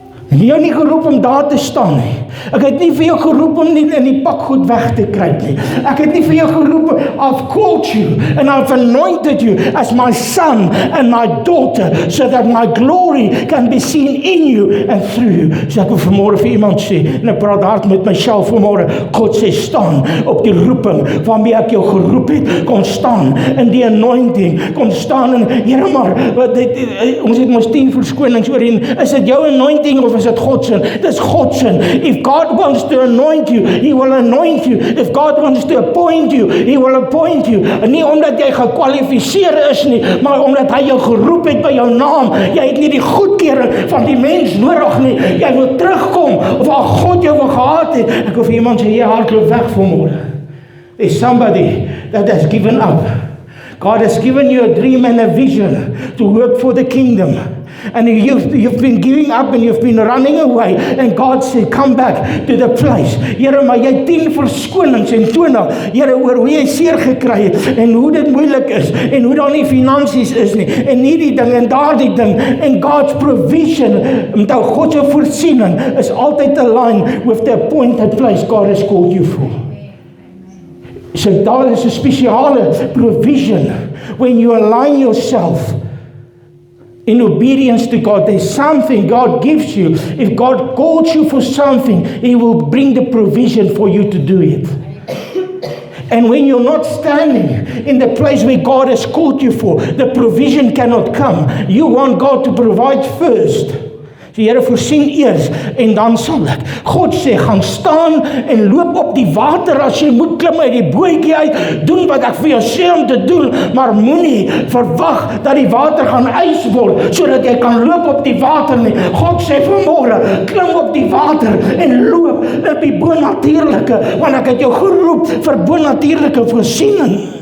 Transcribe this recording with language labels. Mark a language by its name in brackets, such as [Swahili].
[Afrikaans] En jy het nie geroep om daar te staan nie. Ek het nie vir jou geroep om nie in die pakgoed weg te kruip nie. Ek het nie vir jou geroep, [English] I've called you and I've anointed you as my son and my daughter, so that my glory can be seen in you and through you. [Afrikaans] So ek wil vanmôre vir iemand sê, en ek praat hard met myself vanmôre, God sê, staan op die roeping waarmee ek jou geroep het. Kom staan in die anointing, kom staan in, Here, maar ons het mos 10 verskonings oor en is dit jou anointing of is dit God se? Dis God se. [English] If God wants to anoint you, He will anoint you. If God wants to appoint you, He will appoint you. [Afrikaans] En nie omdat jy gekwalifiseer is nie, maar omdat hy jou geroep het by jou naam. Jy het nie die goedkeuring van die mens nodig nie. Jy wil terugkom waar God jou wil gehad het. Ek wil vir iemand sê, jy hardloop weg vanmôre. [English] There's somebody that has given up. God has given you a dream and a vision to work for the kingdom. And you've been giving up and you've been running away. And God said, come back to the place. [Afrikaans] Here, maar jy 10 verskonings en 20. Here, oor hoe jy seer gekry het en hoe dit moeilik is en hoe daar nie finansies is nie en hierdie ding en daardie ding. [English] And God's provision, [Afrikaans] omdat God se voorsiening is altyd [English] aligned with the appointed place God has called you for. [Afrikaans] So daar is 'n spesiale [English] provision when you align yourself in obedience to God. There's something God gives you. If God calls you for something, He will bring the provision for you to do it. And when you're not standing in the place where God has called you for, the provision cannot come. You want God to provide first. [Afrikaans] Die Here voorsien eers en dan sal ek. God sê, gaan staan en loop op die water as jy moet klim uit die bootjie uit, doen wat ek vir jou sê om te doen, maar moenie verwag dat die water gaan ys word, sodat jy kan loop op die water nie. God sê vanmôre, klim op die water en loop op die bonatuurlike, want ek het jou geroep vir bonatuurlike voorsiening.